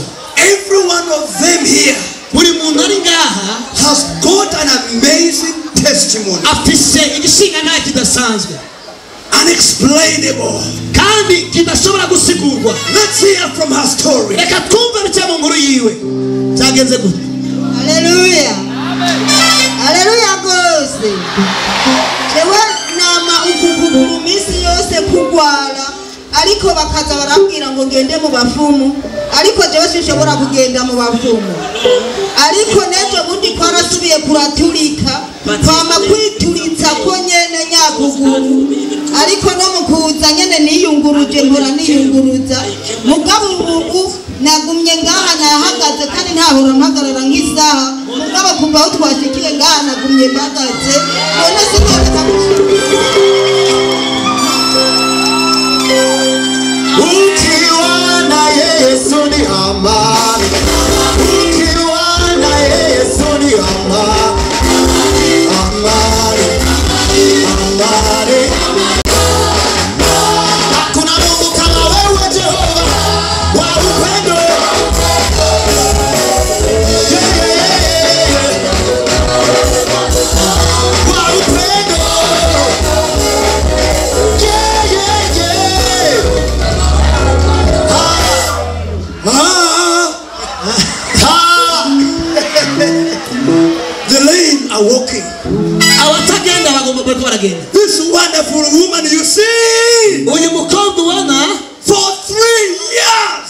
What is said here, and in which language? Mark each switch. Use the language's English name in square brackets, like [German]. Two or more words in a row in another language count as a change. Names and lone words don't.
[English] Every one of them here has got an amazing testimony. Unexplainable. Let's hear from her story. Hallelujah. Hallelujah goes. [Rundi] Ariko bakaza barambwira ngo ngende mu bafumu, ariko jewe sinshobora kugenda mu bafumu. Ariko nejo bundi kwarasubiye kuraturika kwama kwituritsa ko nyene nyakuguru, ariko no mukuza nyene niyunguruje nkora niyunguruza. Mugabo ubu nagumye ngaha nahagaze kandi ntahora mpagarara nk'isaha. Mugabo kuva aho twashikiye ngaha nagumye mpagaze none sinabeka [Swahili] Yesu ni amani, ukiwa na Yesu ni amani, amani, amani. Hakuna Mungu kama wewe Jehova wa upendo. Wa upendo. [English] The lame are walking. This wonderful woman you see, for 3 years.